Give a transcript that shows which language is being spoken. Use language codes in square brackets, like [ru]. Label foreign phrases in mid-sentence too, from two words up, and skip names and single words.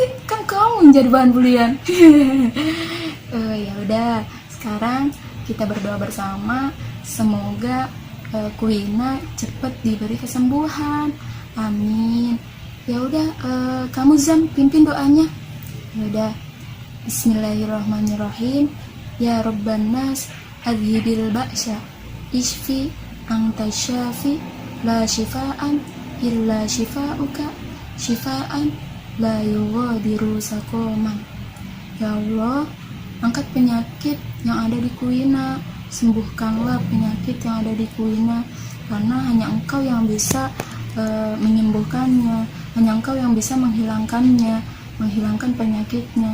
[id] Kan kamu yang jadi bahan bulian. Ya udah, sekarang kita berdoa bersama. Semoga Kuina cepat diberi kesembuhan. Amin. Ya udah, kamu Zam pimpin doanya. Ya udah. Bismillahirrahmanirrahim. [ar] يا رب الناس أذهب البأس اشف أنت الشافي لا شفاء إلا شفاؤك شفاء لا يغادر سقما. [id] Ya Allah, angkat penyakit yang ada di Kuina, sembuhkanlah penyakit yang ada di Kuina, karena hanya Engkau yang bisa menyembuhkannya, hanya Engkau yang bisa menghilangkannya, menghilangkan penyakitnya.